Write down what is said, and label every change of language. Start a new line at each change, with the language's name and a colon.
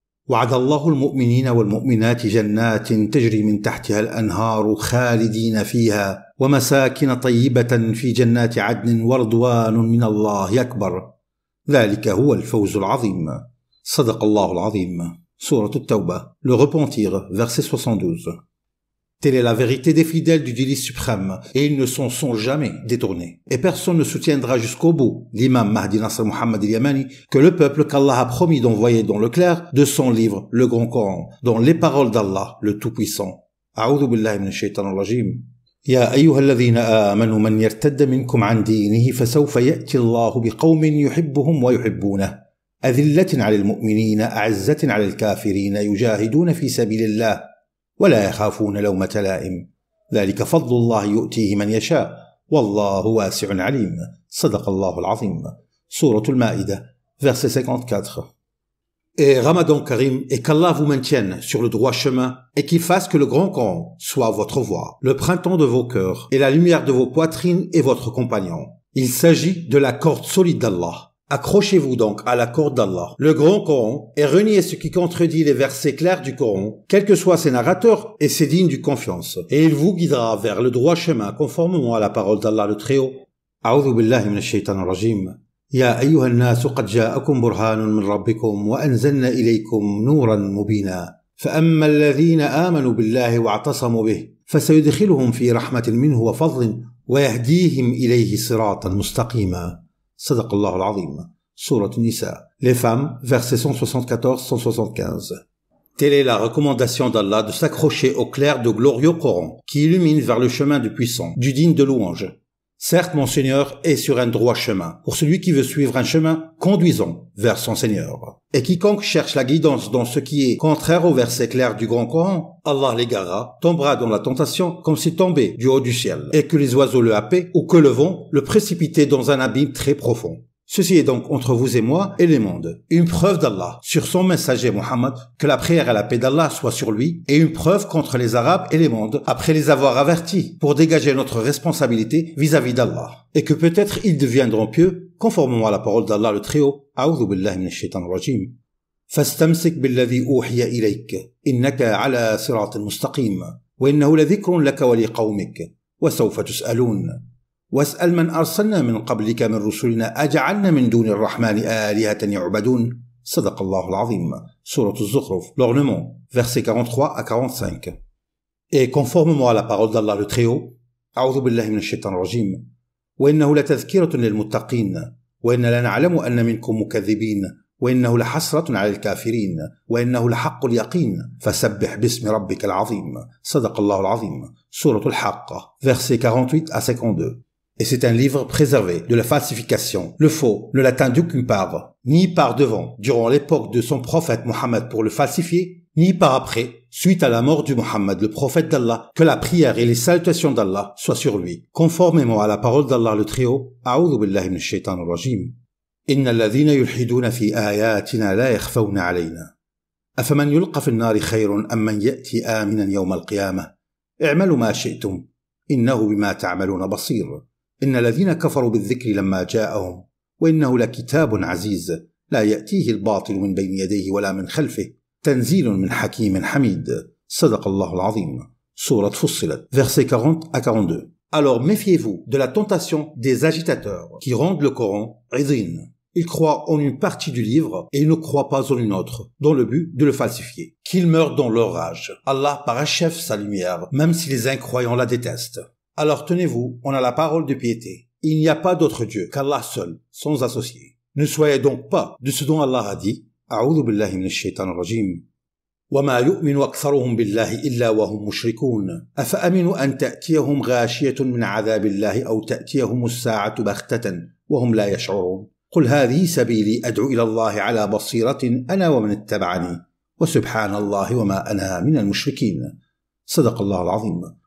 Arabic: وعد الله المؤمنين والمؤمنات جنات تجري من تحتها الأنهار خالدين فيها ومساكن طيبة في جنات عدن ورضوان من الله أكبر ذلك هو الفوز العظيم صدق الله العظيم
French: Sourate At-Tawbah, le repentir, verset 72. Telle est la vérité des fidèles du délice suprême, et ils ne s'en sont jamais détournés. Et personne ne soutiendra jusqu'au bout, l'imam Mahdi Nasr Mohammed Yamani, que le peuple qu'Allah a promis d'envoyer dans le clair de son livre, le Grand Coran, dans les paroles d'Allah, le Tout-Puissant.
Arabic: A'udhu billahi minash shaitanir rajim. يا أيها الذين آمنوا من يرتد منكم عن دينه فسوف يأتي الله بقوم يحبهم ويحبونه أذلة على المؤمنين أعزة على الكافرين يجاهدون في سبيل الله ولا يخافون لومة لائم ذلك فضل الله يؤتيه من يشاء والله واسع عليم صدق الله العظيم
French: Sourate Al-Ma'idah, verset 54. Et Ramadan Karim, et qu'Allah vous maintienne sur le droit chemin et qu'il fasse que le Grand Coran soit votre voix, le printemps de vos cœurs et la lumière de vos poitrines et votre compagnon. Il s'agit de la corde solide d'Allah. Accrochez-vous donc à la corde d'Allah, le Grand Coran, et reniez ce qui contredit les versets clairs du Coran, quels que soient ses narrateurs et ses dignes de confiance. Et il vous guidera vers le droit chemin conformément à la parole d'Allah le Très-Haut.
Arabic: A'udhu billahi minash shaitanir rajim. يا أيها الناس قد جاءكم برهان من ربكم وأنزلنا إليكم نورا مبينا فأما الذين آمنوا بالله واعتصموا به فسيدخلهم في رحمة منه وفضل ويهديهم إليه صراطا مستقيما صدق الله العظيم
French: Sourate An-Nisa. Les femmes, versets 174-175. Telle est la recommandation d'Allah de s'accrocher au clair de glorieux Coran qui illumine vers le chemin du puissant, du digne de louange. Certes, mon Seigneur est sur un droit chemin, pour celui qui veut suivre un chemin conduisant vers son Seigneur. Et quiconque cherche la guidance dans ce qui est contraire au verset clair du Grand Coran, Allah l'égarera, tombera dans la tentation comme s'il tombait du haut du ciel, et que les oiseaux le happaient ou que le vent le précipitait dans un abîme très profond. Ceci est donc entre vous et moi et les mondes, une preuve d'Allah sur son messager Muhammad, que la prière et la paix d'Allah soient sur lui, et une preuve contre les Arabes et les mondes, après les avoir avertis, pour dégager notre responsabilité vis-à-vis d'Allah, et que peut-être ils deviendront pieux, conformément à la parole d'Allah le Très-Haut.
Arabic: A'udhu billahi minash shaitanir rajim. فاستمسك بالذي أوحي إليك إنك على صراط مستقيم وإنه لذكر لك ولقومك وسوف تسألون واسأل من أرسلنا من قبلك من رسلنا أجعلنا من دون الرحمن آلهة يعبدون صدق الله العظيم.
French: Sourate Az-Zukhruf, l'ornement, versets 43 à 45. Et conformément à la parole d'Allah le Très-Haut,
Arabic: أعوذ بالله من الشيطان الرجيم وإنه لتذكرة للمتقين وإنا لنعلم أن منكم مكذبين وإنه لحسرة على الكافرين وإنه لحق اليقين فسبح باسم ربك العظيم صدق الله العظيم.
French: Sourate Al-Haqqa, versets 48 à 52. Et c'est un livre préservé de la falsification. Le faux ne l'atteint d'aucune part, ni par devant, durant l'époque de son prophète Mohammed pour le falsifier, ni par après, suite à la mort du Mohammed, le prophète d'Allah, que la prière et les salutations d'Allah soient sur lui, conformément à la parole d'Allah le Très-Haut.
Arabic: A'udhu billahi minash shaitanir rajim. إن الذين يلحدون في آياتنا لا يخفون علينا أفمن يلقى في النار خير أم من يأتي آمنا يوم القيامة اعملوا ما شئتم إنه بما تعملون بصير إن الذين كفروا بالذكر لما جاءهم وإنه لكتاب عزيز لا يأتيه الباطل من بين يديه ولا من خلفه تنزيل من حكيم حميد صدق الله العظيم.
French: Sourate Fussilat, versets 40 à 42. Alors méfiez-vous de la tentation des agitateurs qui rendent le Coran idin. Ils croient en une partie du livre et ils ne croient pas en une autre, dans le but de le falsifier. Qu'ils meurent dans leur rage. Allah parachève sa lumière, même si les incroyants la détestent. Alors tenez-vous, on a la parole de piété. Il n'y a pas d'autre Dieu qu'Allah seul, sans associé. Ne soyez donc pas de ce dont Allah a dit,
Arabic: A'udhu billahi minash shaitanir rajim. وما يؤمن أكثرهم بالله إلا وهم مشركون أفأمنوا أن تأتيهم غاشية من عذاب الله أو تأتيهم الساعة بغتة وهم لا يشعرون قل هذه سبيلي أدعو إلى الله على بصيرة أنا ومن اتبعني وسبحان الله وما أنا من المشركين صدق الله العظيم.